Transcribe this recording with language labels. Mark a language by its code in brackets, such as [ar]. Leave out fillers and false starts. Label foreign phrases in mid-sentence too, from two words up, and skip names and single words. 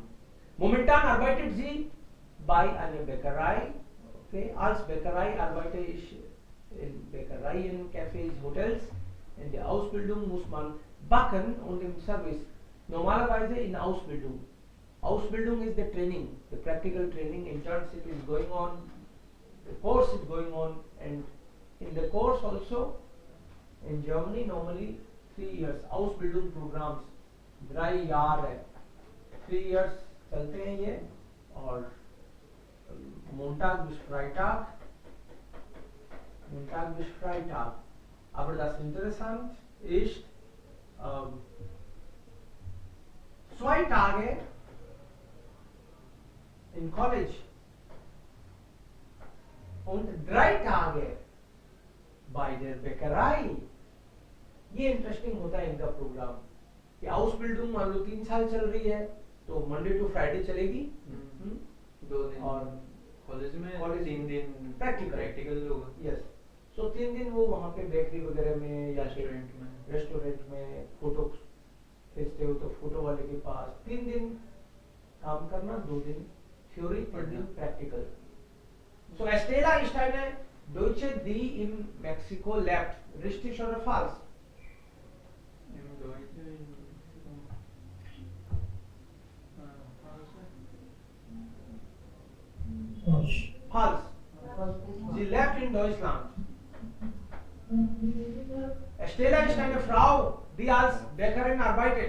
[de] Momentan arbeitet sie bei einer Bäckerei. Okay, als Bäckerei arbeite ich in Bäckereien, Cafés, Hotels. In der Ausbildung muss man backen und im Service. Normalerweise in Ausbildung. [en] Ausbildung is the training, the practical training, internship is going on, the course is going on, and in the course also, in Germany normally 3 years, Ausbildung programs, 3 Jahre, 3 years [hi] चलते हैं ये और [de] Montag bis Freitag, aber das interessant ist, zwei Tage in College und 3 Tage bei der Bäckerei. [hi] ये इंटरेस्टिंग होता है इनका प्रोग्राम कि आउसबिल्डिंग मान लो 3 साल चल रही है तो [en] Monday to Friday [hi] चलेगी 2 दिन और कॉलेज में कॉलेज 3 दिन प्रैक्टिकल होगा। [en] yes so [hi] 3 दिन वो वहाँ पे बेकरी वगैरह में या रेस्टोरेंट में फोटो खींचते हो तो फोटो वाले के पास 3 दिन काम करना 2 दिन थ्योरी 3 दिन प्रैक्टिकल सो [de] Estela ist eine Deutsche die in Mexiko lebt richtig oder falsch Falsch. falsch sie lebt in Deutschland Estela ist eine Frau die als Bäckerin arbeitet